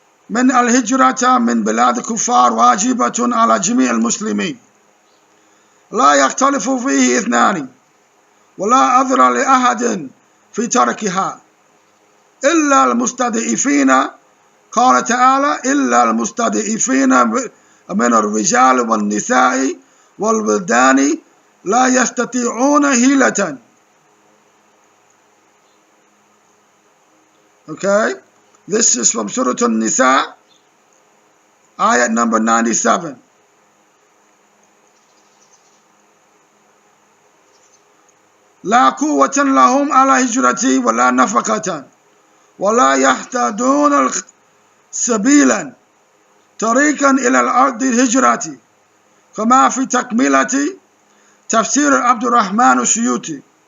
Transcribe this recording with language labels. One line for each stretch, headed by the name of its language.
Arabic: من الهجرة من بلاد الكفار واجبة على جميع المسلمين لا يختلف فيه اثنان ولا عذر لأحد في تركها إلا المستضعفين قال تعالى إلا المستضعفين من الرجال والنساء والولدان لا يستطيعون حيلة.
English: Okay, this is from Surah An-Nisa, ayat number 97.
Arabic: لا قوة لهم على هجرتي ولا نفقة ولا يهتدون سبيلا طريقا إلى الأرض الهجرة كما في تكملة تفسير عبد الرحمن السيوطي